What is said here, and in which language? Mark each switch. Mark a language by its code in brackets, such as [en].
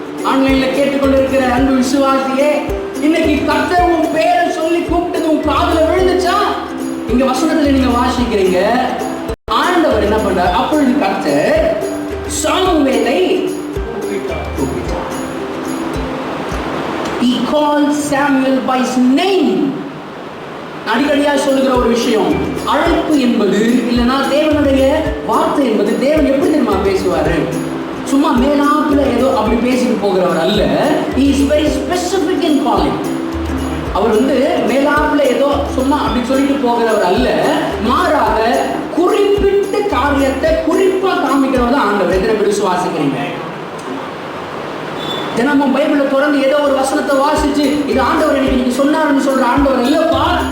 [ta] ஆன்லைன்ல கேட்டுக்கொண்டு இருக்கிற அன்பு விசுவாசியே, இன்னைக்கு கர்த்தர் உன் பேரை சொல்லி கூப்பிட்டது உன் காதுல விழுந்துச்சா? இங்க வசனத்துல நீங்க வாசிக்கிறீங்க, ஆண்டவர் என்ன பண்றார்? அப்பொழுது கர்த்தர் சாமுவேலை கூப்பிட்டார். [en] He called Samuel by his name. [ta] அடிக்கடியா சொல்லுகிற ஒரு விஷயம், அழைப்பு என்பது இல்லைன்னா தேவனுடைய வார்த்தை என்பது, தேவன் எப்படி தெரியுமா பேசுவாரு? சும்மா மேலாப்புல ஏதோ அப்படி பேசிட்டு போகிறவர் அல்ல. [en] He is very specific in calling. [ta] அவர் மேலாப்புல ஏதோ சும்மா அப்படி சொல்லிட்டு போகிறவர் அல்ல, மாறாக குறிப்பிட்ட காரியத்தை குறிப்பா காமிக்கிறவர் தான் ஆண்டவர். எத்தனை பேர் விசுவாசிக்கிறீங்க? தினமும் பைபிளை தொடர்ந்து ஏதோ ஒரு வசனத்தை வாசிச்சு இது ஆண்டவர் இன்னைக்கு சொன்னாருன்னு சொல்ற ஆண்டவர் இல்லப்பா.